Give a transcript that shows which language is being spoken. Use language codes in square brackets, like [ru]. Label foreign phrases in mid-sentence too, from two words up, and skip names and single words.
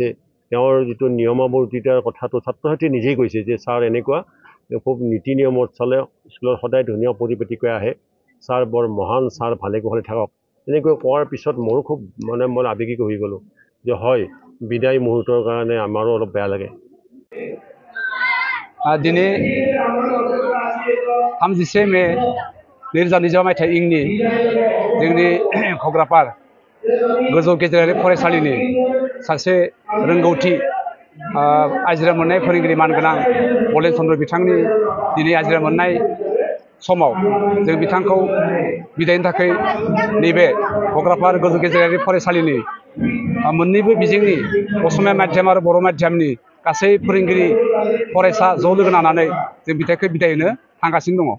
[as] তেওঁৰ যিটো নিয়মাৱৰ্তিতাৰ কথাটো ছাত্ৰ ছাত্ৰীয়ে নিজেই কৈছে যে ছাৰ এনেকুৱা খুব নীতি নিয়মত চলে, স্কুলত সদায় ধুনীয়া পৰিপাটিকৈ আহে, ছাৰ বৰ মহান, ছাৰ ভালে কুশলে থাকক। এনেকৈ কোৱাৰ পিছত মোৰো খুব মই আৱেগিক হৈ গ'লোঁ যে হয়, বিদায় মুহূৰ্তৰ কাৰণে আমাৰো অলপ বেয়া লাগে। [brx] दिनै 31 मे 2020 मायथाइ इंनि जोंनि घग्रापार गोजौ गेजेरारि फरायसालिनि सासे रोंगौथि आजिरा मोननाय फोरोंगिरि मानगोनां बलेन चन्द्र बिथांनि दिनै आजिरा मोननाय समाव जों बिथांखौ बिदायनि थाखाय नैबे घग्रापार गोजौ गेजेरारि फरायसालिनि मोन्नैबो बिजोंनि असमिया माध्यम आरो बर' माध्यमनि गासै फोरोंगिरि फरायसा ज' लोगो नांनानै जों बिथांखौ बिदाय होनो थांगासिनो दङ।